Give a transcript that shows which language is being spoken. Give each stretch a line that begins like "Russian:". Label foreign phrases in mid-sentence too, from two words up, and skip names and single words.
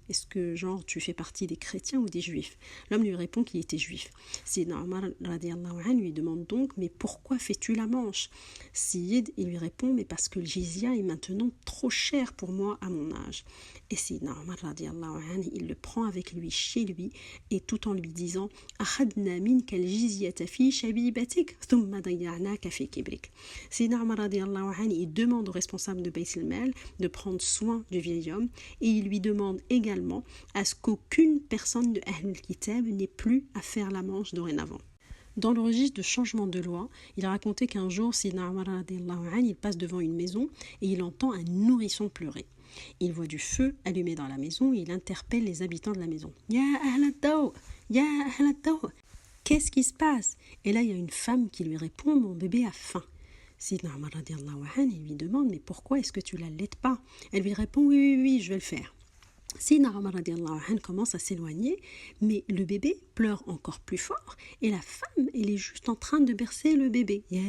French: Est-ce que genre tu fais partie des chrétiens ou des juifs? L'homme lui répond qu'il était juif. Sayyidina Omar
Arabic: رضي الله عنه
French: lui demande donc, mais pourquoi fais-tu la manche? Sayyid, il lui répond, mais parce que le jizya est maintenant trop cher pour moi à mon âge. Et Sayyidina Omar
Arabic: رضي الله عنه,
French: il le prend avec lui chez lui et tout en lui disant
Arabic: أخذنا منك الجزية في شبيبتك ثم ضيعناك في كبرك.
French: Sayyidina Omar
Arabic: رضي الله عنه,
French: il demande au responsable de Bayt al-Mal de prendre soin du vieil homme et il lui demande également à ce qu'aucune personne de
Arabic: أهل الكتاب
French: n'ait plus à faire la manche dorénavant. Dans le registre de changement de loi, il a raconté qu'un jour, Sayyidina Omar
Arabic: رضي الله عنه,
French: il passe devant une maison et il entend un nourrisson pleurer. Il voit du feu allumé dans la maison et il interpelle les habitants de la maison.
Arabic: يا أهل الضوء، يا أهل الضوء.
French: Qu'est-ce qui se passe? Et là, il y a une femme qui lui répond, mon bébé a faim. Sayyidina Omar
Arabic: رضي الله عنه,
French: il lui demande, mais pourquoi est-ce que tu l'allaites pas? Elle lui répond, oui, je vais le faire. Sayyidina Omar
Arabic: رضي الله عنه
French: commence à s'éloigner, mais le bébé pleure encore plus fort et la femme, elle est juste en train de bercer le bébé.